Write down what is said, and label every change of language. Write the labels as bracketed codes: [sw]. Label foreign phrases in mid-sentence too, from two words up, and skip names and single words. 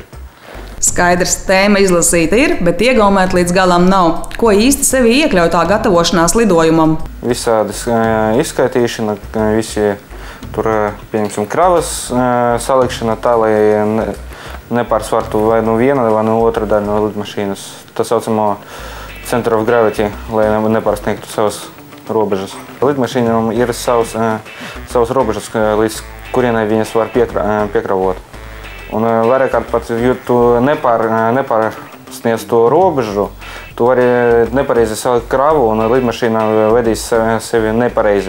[lv] Skaidrs, tēma izlasīta ir, bet iegaumēt līdz galam nav. Ko īsti sevi iekļauj tā gatavošanās lidojumam? Visādas izskaitīšana, visi tur, pieņemsim, kravas salikšana tā, lai nepārsvartu vai viena vai otra daļa no lidmašīnas. Tā saucamo [en] center of gravity, [lv] lai nepārsniegtu savas robežas. Lidmašīnām ir savas robežas, līdz kurienai viņas var piekravot. Un vairāk kārt pat, ja tu nepārsniedz to robežu, tu vari nepareizi salikt kravu un lidmašīnā vedīs sevi nepareizi.